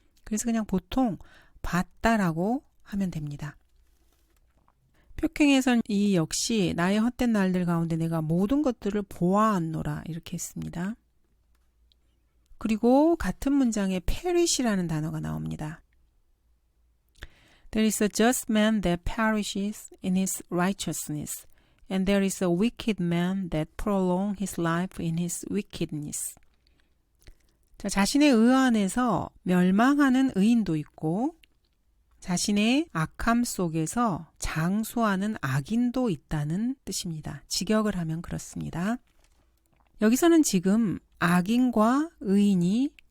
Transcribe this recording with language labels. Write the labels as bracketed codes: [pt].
[ko] 그래서 그냥 보통 봤다라고 하면 됩니다. 표킹에서는 이 역시 나의 헛된 날들 가운데 내가 모든 것들을 보아하노라 이렇게 했습니다. 그리고 같은 문장에 perish라는 단어가 나옵니다. [en] There is a just man that perishes in his righteousness, and there is a wicked man that prolongs his life in his wickedness. [ko] 자, 자신의 의 안에서 멸망하는 의인도 있고 자신의 악함 속에서 장수하는 악인도 있다는 뜻입니다. 직역을 하면 그렇습니다. 여기서는 지금 악인과 의인이